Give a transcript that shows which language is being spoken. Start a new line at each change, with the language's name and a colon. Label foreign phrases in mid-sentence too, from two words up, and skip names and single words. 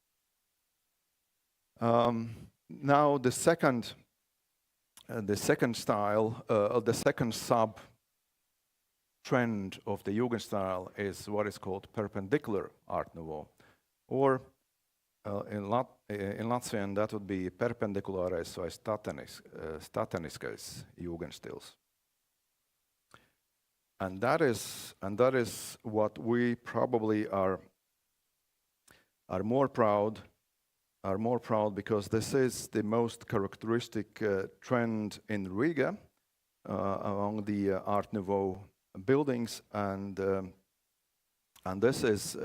English: Now the second style, the second sub trend of the Jugendstil is what is called perpendicular Art Nouveau, or in Latvian that would be
Latvian: perpendikulārais vai stateniskais Jugendstils.
English: And that is what we probably are more proud because this is the most characteristic trend in Riga among the Art Nouveau buildings, and this is